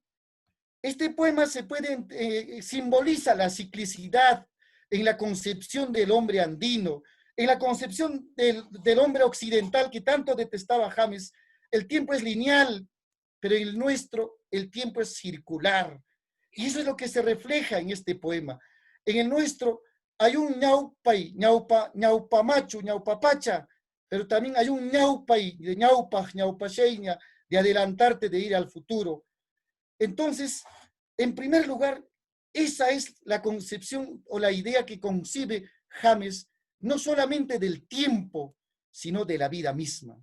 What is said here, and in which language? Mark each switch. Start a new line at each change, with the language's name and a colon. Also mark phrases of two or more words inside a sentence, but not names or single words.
Spanish: Este poema simboliza la ciclicidad en la concepción del hombre andino, en la concepción del hombre occidental que tanto detestaba James. El tiempo es lineal, pero en el nuestro el tiempo es circular. Y eso es lo que se refleja en este poema. En el nuestro hay un
Quechua: ñaupay, ñaupamachu, ñaupapacha,
Spanish: pero también hay un ñaupay, de
Quechua: ñaupaj, ñaupacheña,
Spanish: de adelantarte, de ir al futuro. Entonces, en primer lugar, esa es la concepción o la idea que concibe James, no solamente del tiempo, sino de la vida misma.